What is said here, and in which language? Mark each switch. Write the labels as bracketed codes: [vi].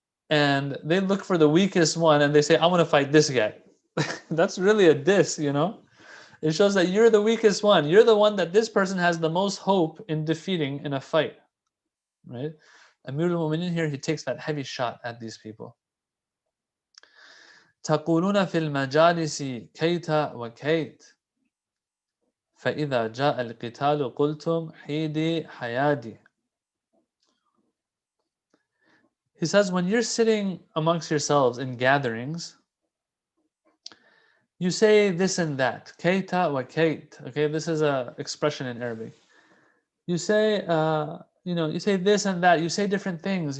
[en] And they look for the weakest one and they say, I want to fight this guy. That's really a diss, you know? It shows that you're the weakest one. You're the one that this person has the most hope in defeating in a fight, right? Amir al-Mu'minin here, he takes that heavy shot at these people. [ar] تقولون في المجالس كيت وكيت فإذا جاء القتال قلتم حيدي حيادي. [en] He says, when you're sitting amongst yourselves in gatherings, you say this and that. Kaita wa kait. Okay, this is an expression in Arabic. You say, you say this and that. You say different things.